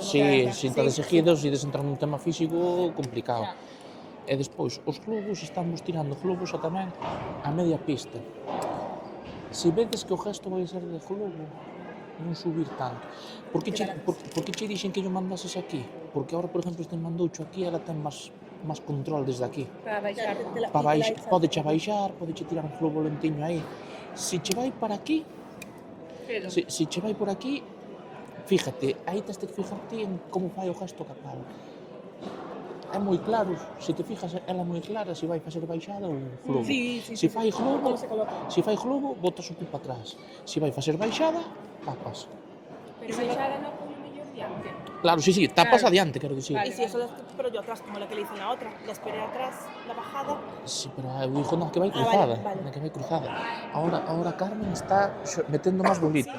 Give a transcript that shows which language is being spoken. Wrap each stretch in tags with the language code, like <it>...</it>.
<gl>Sí, se estades seguidos e desentrar nun tema físico complicado. E despois, os globos estamos tirando globos tamén a media pista. Se vedes que o gesto vai ser de globo, non subir tanto. Por que che dixen que yo mandases aquí?</gl> <es>Porque ahora,</es> <gl>por exemplo, este mandoucho aquí, ela ten máis control desde aquí. Para baixar. Pode che baixar, pode che tirar un globo lentiño aí. Se che vai para aquí, se che vai por aquí, fíjate, aí tens que fijarte en como fai o gesto capal. É moi claro, se te fijas, ela é moi clara se vai facer baixada ou globo. Sí. Se fai globo, Como se coloca. se fai globo, botas o cu para atrás. Se vai facer baixada, tapas. Pero baixada no con o mellor diante. Claro, sí, tapas Claro. adiante, quero dicir.</gl> <es>Y si eso lo pero yo atrás, como la que le hice en la otra. La esperé atrás, la bajada.</es> <gl>Sí, pero eu digo, no, que vai Ah, cruzada, vale. que vai cruzada. Ahora Carmen está metendo máis bolita.</gl>